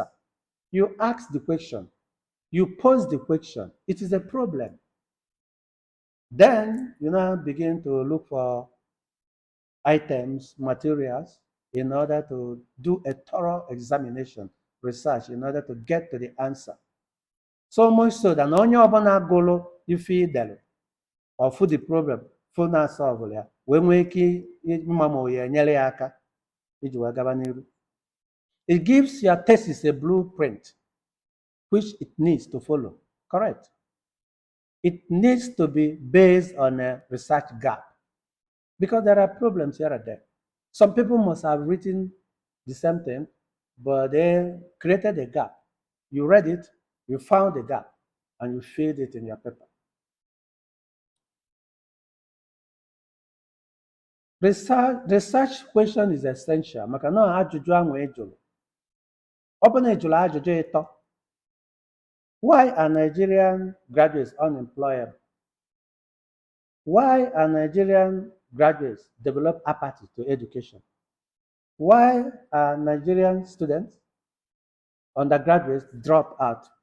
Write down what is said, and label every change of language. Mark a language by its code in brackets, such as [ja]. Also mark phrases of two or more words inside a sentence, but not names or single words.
[en] You ask the question, you pose the question, it is a problem. Then you now begin to look for items, materials, in order to do a thorough examination, research, in order to get to the answer. So much so that [ig] onye ọbụla gụlụ ife idelu [en] or for the problem [ig] for na solve ya wee nwee ike ịma ma ya enyere ya aka iji wee gaba n'iru. [en] It gives your thesis a blueprint which it needs to follow. Correct? It needs to be based on a research gap because there are problems here and there. Some people must have written the same thing, but they created a gap. You read it, you found the gap, and you filled it in your paper. Research question is essential. [ig] Maka na ajụjụ ahụ ejụrụ. Ọ bụ na ejụrụ ajụjụ ịtọ. [en] Why are Nigerian graduates unemployable? Why are Nigerian graduates develop apathy to education? Why are Nigerian students, undergraduates, drop out?